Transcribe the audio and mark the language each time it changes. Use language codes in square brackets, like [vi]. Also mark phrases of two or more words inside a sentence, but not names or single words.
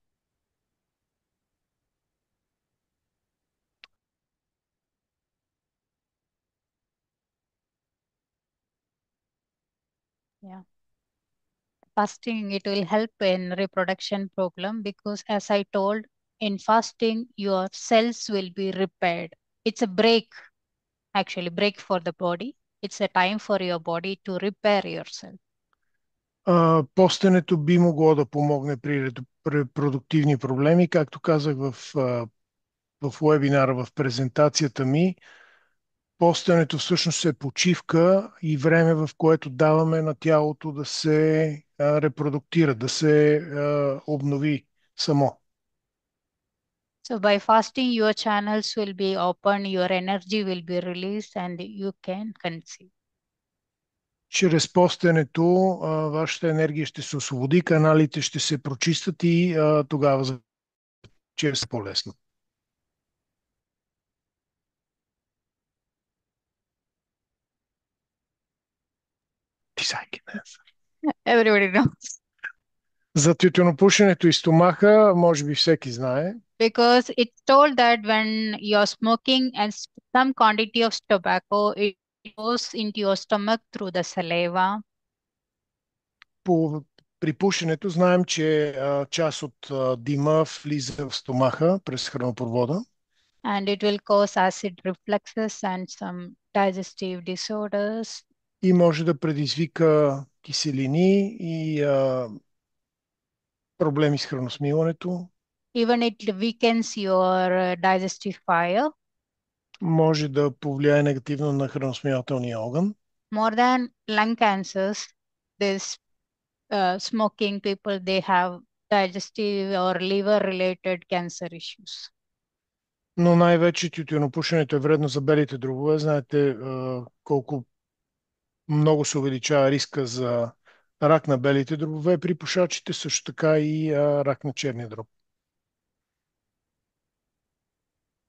[en] Yeah. Fasting, it will help in reproduction problem because as I told, in fasting, your cells will be repaired. It's a break, actually, break for the body. It's a time for your body to repair yourself. [bg] Постенето би могло да помогне при репродуктивни проблеми, както казах в уебинара, в презентацията ми. Постенето всъщност е почивка и време, в което даваме на тялото да се репродуктира, да се обнови само. [en] So by fasting, your channels will be open, your energy will be released, and you can conceive. [bg] Чрез постенето вашата енергия ще се освободи, каналите ще се прочистят и тогава зачева по-лесно. [en] Everybody knows. [bg] За тютюнопушенето и стомаха, може би всеки знае. [en] Because it's told that when you're smoking and some quantity of tobacco, it goes into your stomach through the saliva. [bg] При пушенето знаем, че част от дима влиза в стомаха през хранопровода. [en] And it will cause acid refluxes and some digestive disorders. [bg] И може да предизвика киселини и проблеми с храносмилането. [en] Even it weakens your digestive fire. [bg] Може да повлияе негативно на храносмилателния орган. [en] More than lung cancers, this smoking people, they have digestive or liver related cancer issues. [bg] Но най-вече тютюнопушенето е вредно за белите дробове. Знаете колко много се увеличава риска за рак на белите дробове при пушачите, също така и рак на черния дроб.